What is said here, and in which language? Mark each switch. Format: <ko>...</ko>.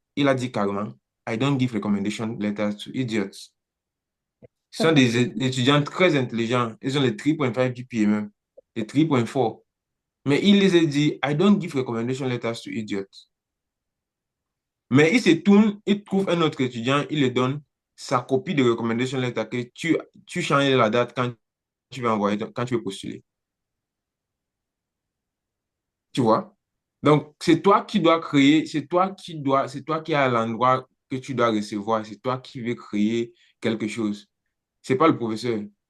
<fr>Il a dit carrément,</fr> <en>I don't give recommendation letters to idiots.</en> <fr>Ce sont des étudiants très intelligents. Ils ont les 3.5 GPA même, les 3.4. Mais il les a dit,</fr> <en>I don't give recommendation letters to idiots.</en> <fr>Mais il se tourne, il trouve un autre étudiant, il lui donne sa copie de recommendation letter que tu changes la date quand tu veux envoyer, quand tu veux postuler. Tu vois? Donc, c'est toi qui dois créer, c'est toi qui es à l'endroit que tu dois recevoir, c'est toi qui veux créer quelque chose. C'est pas le professeur.</fr>